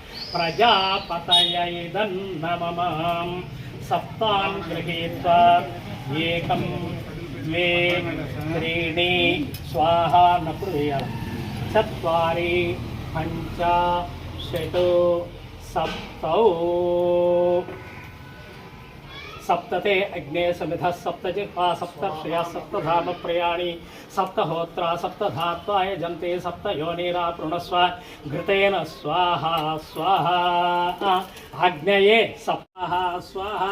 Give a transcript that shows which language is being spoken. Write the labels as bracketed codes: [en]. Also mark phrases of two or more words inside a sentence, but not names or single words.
[sa] ప్రజాపతయైదన్నమమాం సప్తాన్ గృహీత్వా ఏకం ద్వే త్రీణి స్వాహ [te] అన్నప్పుడు వేయాలి. [sa] చత్వారి పంచ షటు సప్తౌ. सप्तते अग्ने समिधः सप्तजिह्वा सप्तर्षयः सप्तधाम प्रयाणी सप्तहोत्रा सप्तधात्वा यजन्ते सप्तयोनिरा पृणस्व घृतेन स्वाहा स्वाहा. अग्नये स्वाहा स्वाहा.